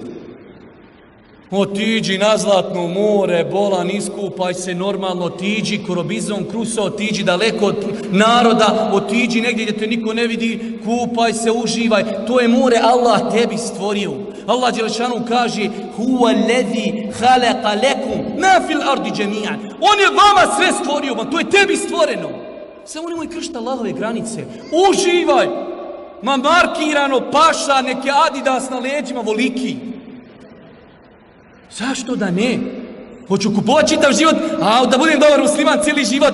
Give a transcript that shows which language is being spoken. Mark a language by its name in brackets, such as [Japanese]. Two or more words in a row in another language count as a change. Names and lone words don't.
[Bosnian] Otiđi na Zlatno more, bolan, iskupaj se normalno, otiđi Korobizon, Kruso, otiđi daleko od naroda, otiđi negdje gdje te niko ne vidi, kupaj se, uživaj. To je more Allah tebi stvorio. Allah Đelešanu kaže [Arabic] هو الذي خلق لكم ما في الأرض جميعا. [Bosnian] On je vama sve stvorio, to je tebi stvoreno. Samo nemoj kršiti Allahove granice. Uživaj. Ma markirano, paša, neke Adidas na leđima, voliki. Zašto da ne? Hoću kupovati čitav život, a da budem dobar musliman cijeli život.